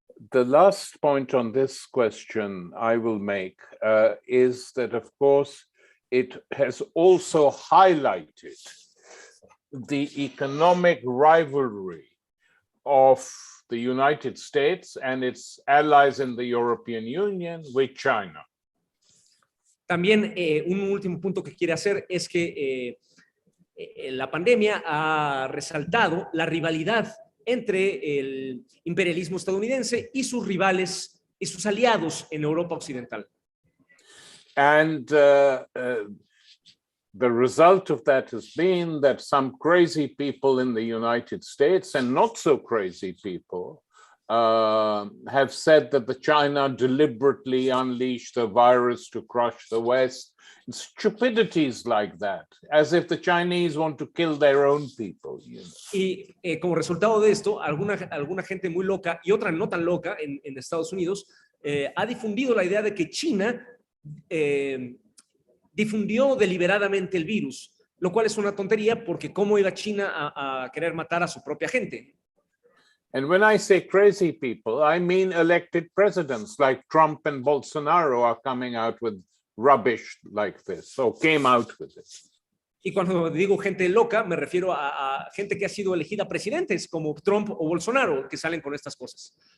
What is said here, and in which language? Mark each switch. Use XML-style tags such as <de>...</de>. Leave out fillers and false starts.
<en>The last point on this question I will make is that, of course, it has also highlighted the economic rivalry of the United States and its allies in the European Union with China.</en> <es>También un último punto que quiere hacer es que la pandemia ha resaltado la rivalidad entre el imperialismo estadounidense y sus rivales y sus aliados en Europa Occidental.</es> <en>And the result of that has been that some crazy people in the United States and not so crazy people have said that the China deliberately unleashed the virus to crush the West. Stupidities like that, as if the Chinese want to kill their own people. You know?</en> <es>Y como resultado de esto, alguna gente muy loca y otra no tan loca en Estados Unidos ha difundido la idea de que China difundió deliberadamente el virus, lo cual es una tontería porque cómo iba China a querer matar a su propia gente.</es> <en>And when I say crazy people, I mean elected presidents like Trump and Bolsonaro are coming out with rubbish like this, or came out with it.</en> <es>Y cuando digo gente loca, me refiero a gente que ha sido elegida presidentes como Trump o Bolsonaro, que salen con estas cosas.</es>